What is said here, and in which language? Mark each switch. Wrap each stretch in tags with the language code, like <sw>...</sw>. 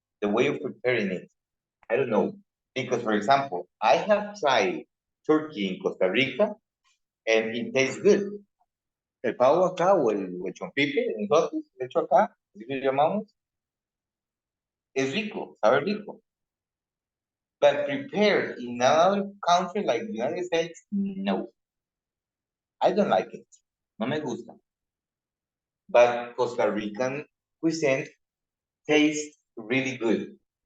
<en>The way of preparing it, I don't know. Because, for example, I have tried turkey in Costa Rica and it tastes good.</en> <es>El pavo acá o el chompipe, nosotros, de hecho acá, así que llamamos, es rico, sabe rico.</es> <en>But prepared in another country like the United States, no. I don't like it.</en> <es>No me gusta.</es> <en>But Costa Rican cuisine tastes really good.</en>